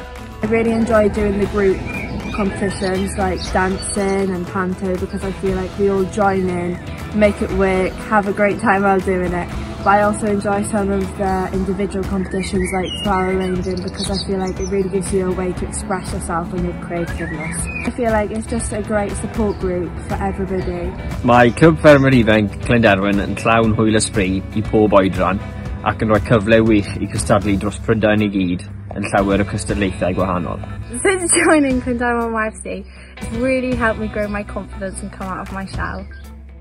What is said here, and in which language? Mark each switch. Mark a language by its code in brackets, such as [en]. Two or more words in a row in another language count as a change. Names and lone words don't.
[en] I really enjoy doing the group competitions like dancing and panto, because I feel like we all join in, make it work, have a great time while doing it. But I also enjoy some of the individual competitions like flower arranging, because I feel like it really gives you a way to express yourself and your creativeness. I feel like it's just a great support group for everybody. [cy] Mae Clwb Ffermwyr Ifanc Clunderwen yn llawn hwyl ysbryd I pob oedran ac yn rhoi cyfle wych I cystadlu dros Prydain I gyd yn llawer o cystadlaethau gwahanol. [en] Since joining Clunderwen YFC, it's really helped me grow my confidence and come out of my shell.